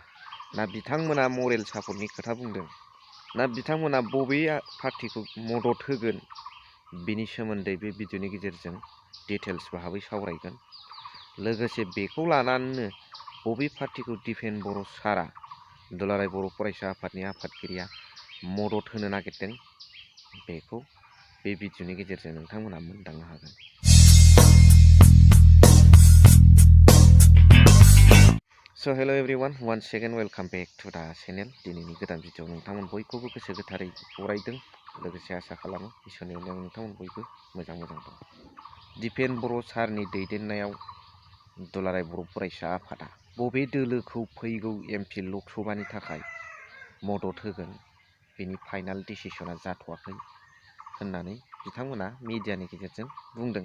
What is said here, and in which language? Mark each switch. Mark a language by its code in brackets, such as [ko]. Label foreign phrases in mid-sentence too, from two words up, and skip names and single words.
[brx] ना बिथांमोना [en] moral support [brx] खोथा बुंदों, ना बिथांमोना बबे पार्टिखौ मदद होगोन, बिनि सोमोन्दै बे भिडिअनि गेजेरजों डिटेल्स भाबै सावरायगोन। लोगोसे बेखौ लानानैनो बबे पार्टिखौ दिपेन बर' सारा दुलाराय बर' फरायसा आफादनि आफादगिरिया मदद होनो नागिरदों, बेखौ बे भिडिअनि गेजेरजों नोंथांमोना मोनदांनो हागोन। [en] So hello everyone, once again welcome back to the channel. [brx] दिनैनि गोदान भिडिअ नोंथांमोन बयखौबो गोसो गोथारै बरायदों। लोगोसे आसा खालामो इसोरनि अननायाव नोंथांमोन बयबो मोजां दं। दिपेन बर' सारनि दैदेननायाव दुलाराय बर' फरायसा आफादा बबे दोलोखौ फैगौ एमपि लकसभानि थाखाय मदद होगोन, बेनि [en] final decision [brx] जाथ'वाखै होननानै बिथांमोना मिडियानि गेजेरजों बुंदों।